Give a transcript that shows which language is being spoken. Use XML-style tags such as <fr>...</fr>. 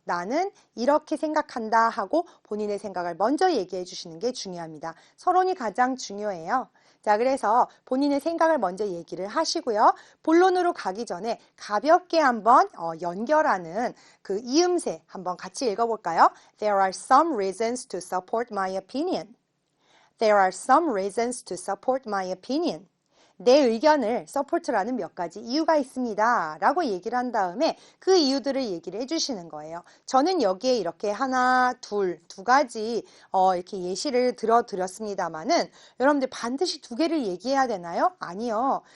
<ko>나는 이렇게 생각한다 하고 본인의 생각을 먼저 얘기해 주시는 게 중요합니다. 서론이 가장 중요해요. 자, 그래서 본인의 생각을 먼저 얘기를 하시고요. 본론으로 가기 전에 가볍게 한번 연결하는 그 이음새 한번 같이 읽어볼까요?</ko> <en>There are some reasons to support my opinion. There are some reasons to support my opinion.</en> <ko>내 의견을 서포트라는 몇 가지 이유가 있습니다 라고 얘기를 한 다음에 그 이유들을 얘기를 해주시는 거예요. 저는 여기에 이렇게 하나, 두 가지 이렇게 예시를 들어드렸습니다만은 여러분들 반드시 두 개를 얘기해야 되나요? 아니요.</ko>